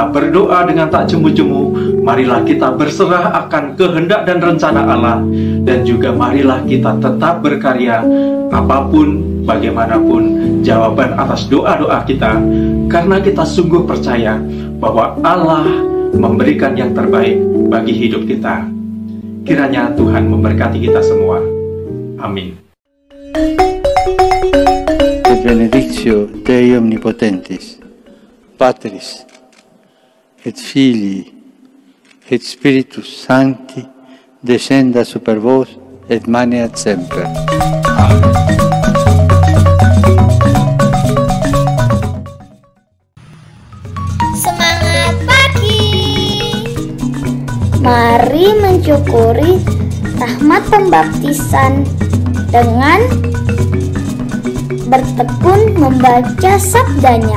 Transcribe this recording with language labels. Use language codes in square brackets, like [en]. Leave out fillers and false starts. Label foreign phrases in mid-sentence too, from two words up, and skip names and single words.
[id] berdoa dengan tak jemu-jemu, marilah kita berserah akan kehendak dan rencana Allah, dan juga marilah kita tetap berkarya apapun, bagaimanapun jawaban atas doa-doa kita, karena kita sungguh percaya bahwa Allah memberikan yang terbaik bagi hidup kita. Kiranya Tuhan memberkati kita semua. Amin. [la] Benedictio Dei Omnipotentis, Patris, et Filii, et Spiritus Sancti, descenda super vos, et maneat semper. Amen. [id] Semangat pagi. Mari mensyukuri rahmat pembaptisan dengan bertekun membaca sabdanya.